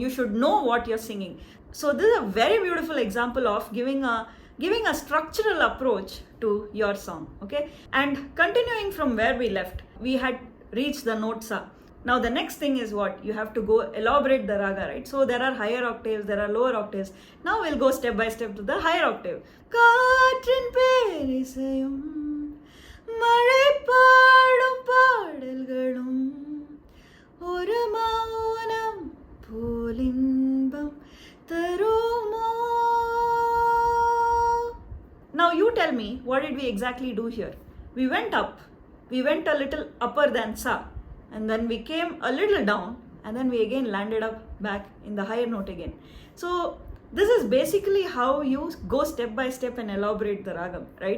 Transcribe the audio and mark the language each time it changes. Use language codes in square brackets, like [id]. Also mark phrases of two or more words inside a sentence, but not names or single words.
[en] You should know what you're singing. So this is a very beautiful example of giving a structural approach to your song, okay? And continuing from where we left, we had reached the note sa. Now the next thing is what? You have to go elaborate the raga, right? So there are higher octaves, there are lower octaves. Now we'll go step by step to the higher octave. [ta] காற்றின் பேரிசையும் மழை பாடும் பாடல்களும் ஒரு மௌனம் போலின்பம் தருமோ. [en] Now you tell me, what did we exactly do here? We went up, we went a little upper than sa, and then we came a little down, and then we again landed up back in the higher note again. So this is basically how you go step by step and elaborate the ragam, right?